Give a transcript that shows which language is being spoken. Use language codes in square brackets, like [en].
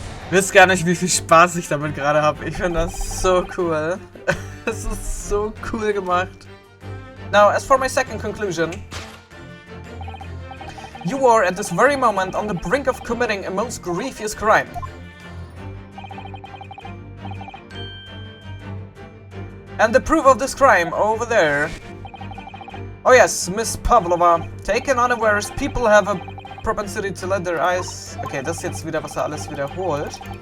[de] Wisst gar nicht, wie viel Spaß ich damit gerade habe. Ich finde das so cool. Es ist so cool gemacht. [en] Now, as for my second conclusion, you are at this very moment on the brink of committing a most grievous crime. And the proof of this crime over there. Oh yes, Miss Pavlova. Taken unawares, people have a propensity to let their eyes... [de] Okay, das ist jetzt wieder, was er alles wiederholt.